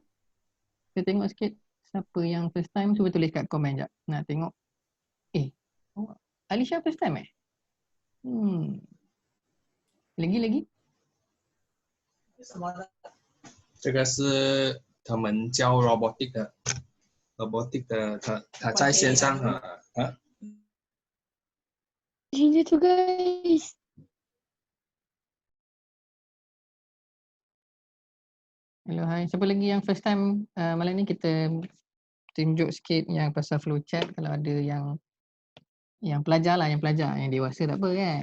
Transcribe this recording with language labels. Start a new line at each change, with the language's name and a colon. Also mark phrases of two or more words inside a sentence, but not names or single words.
Malay: Kita tengok sikit. Siapa yang
English: first time?
Malay: Cuba tulis kat komen jap. Nak tengok. Oh, Alisha
English: first time
Malay: eh? Lagi?
Chinese: 这个是他们教 robotic 的，他在线上
Malay: Ini tu guys. Hello, hai. Siapa lagi yang
English: first time
Malay: malam ni? Kita tunjuk sikit yang pasal flowchart. Kalau ada yang pelajar lah, yang dewasa tak apa kan?